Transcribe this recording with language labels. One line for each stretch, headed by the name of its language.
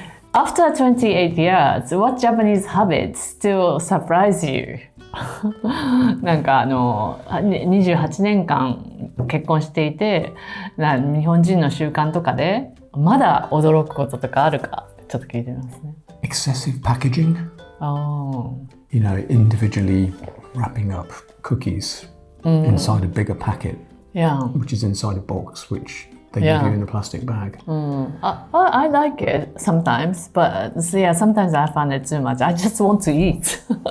English: After 28 years, what Japanese habits still surprise you?
Japanese: なんか28年間結婚していて、日本人の習慣とかでまだ驚くこととかあるかちょっと聞いてみますね。
English: Excessive packaging. Oh. You know, individually wrapping up cookies inside a bigger packet, which is inside a box, which they give you in a plastic bag. I like it sometimes, but sometimes I find it too much. I just want to eat.